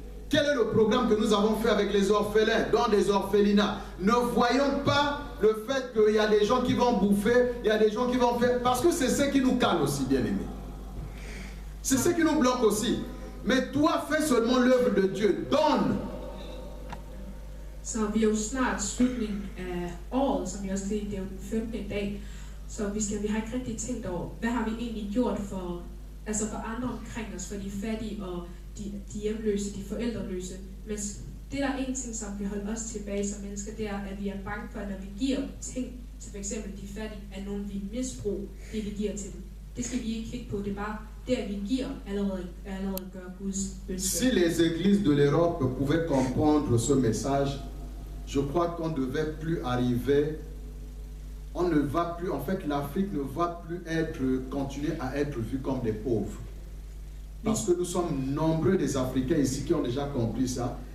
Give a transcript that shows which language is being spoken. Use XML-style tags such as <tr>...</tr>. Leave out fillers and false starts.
<fr>Quel est le programme que nous avons fait avec les orphelins, dans des orphelinats? Ne voyons pas le fait qu'il y a des gens qui vont bouffer, il y a des gens qui vont faire... Parce que c'est ce qui nous calme aussi, bien-aimés. C'est ce qui nous bloque aussi. Mais toi, fais seulement l'œuvre de Dieu. Donne.</fr> <da>Så vi er jo snart slutningen af året, som jeg også sagde, det er jo den 15. dag. Så vi har ikke rigtig tænkt over, hvad har vi egentlig gjort for andre omkring os, for de fattige og de hjemløse, de forældreløse. Men det der er en ting, som kan holde os tilbage som mennesker, det er, at vi er bange for, at når vi giver ting til f.eks. de fattige, at nogen vi misbruger det, vi giver til dem. Det skal vi ikke kigge på, det er bare det, at vi giver allerede gør Guds ønske.</da> <fr>Si les églises de l'Europe pouvaient comprendre ce message, je crois qu'on ne devait plus arriver, on ne va plus, en fait l'Afrique ne va plus continuer à être vue comme des pauvres. Parce que nous sommes nombreux des Africains ici qui ont déjà compris ça.</fr>